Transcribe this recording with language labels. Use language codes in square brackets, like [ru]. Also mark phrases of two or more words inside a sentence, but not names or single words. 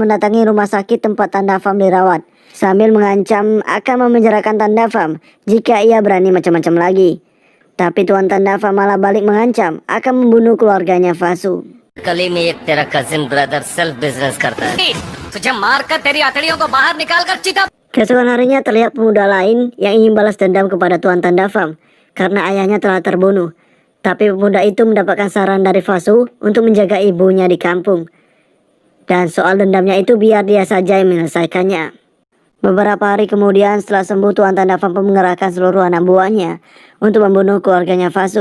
[id] mendatangi rumah sakit tempat Tanda Farm dirawat, sambil mengancam akan memenjarakan Tanda Farm jika ia berani macam-macam lagi. Tapi Tuan Tanda Farm malah balik mengancam akan membunuh keluarganya Fasu. [hi] गली में एक तेरा [en] cousin brother self business [hi] करता है तुझे मारकर तेरी हथेलियों को बाहर निकाल कर चिता. [id] Keesokan harinya terlihat pemuda lain yang ingin balas dendam kepada Tuan Tanda Farm karena ayahnya telah terbunuh. Tapi pemuda itu mendapatkan saran dari Fasu untuk menjaga ibunya di kampung. Dan soal dendamnya itu biar dia saja yang menyelesaikannya. Beberapa hari kemudian setelah sembuh, Tuan Tanda Farm mengerahkan seluruh anak buahnya untuk membunuh keluarganya Fasu.